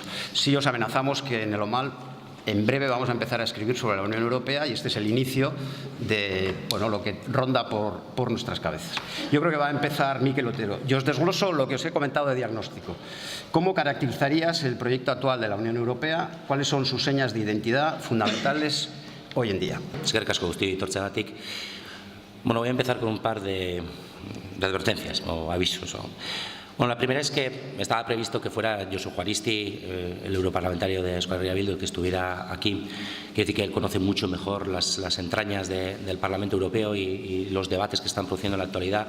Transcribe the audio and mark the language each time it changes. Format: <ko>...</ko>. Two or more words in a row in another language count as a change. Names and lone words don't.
<es>Sí os amenazamos que en el Omal en breve vamos a empezar a escribir sobre la Unión Europea, y este es el inicio de lo que ronda por nuestras cabezas. Yo creo que va a empezar Miquel Otero. Yo os desgloso lo que os he comentado de diagnóstico. ¿Cómo caracterizarías el proyecto actual de la Unión Europea? ¿Cuáles son sus señas de identidad fundamentales hoy en día?</es> <eu>Eskerrik asko guztioi etortzeagatik.</eu> <es>Bueno, voy a empezar con un par de advertencias o avisos. Bueno, la primera es que estaba previsto que fuera Josu Juaristi, el europarlamentario de Euskal Herria Bildu, que estuviera aquí. Quiero decir que él conoce mucho mejor las entrañas del Parlamento Europeo y los debates que están produciendo en la actualidad.</es>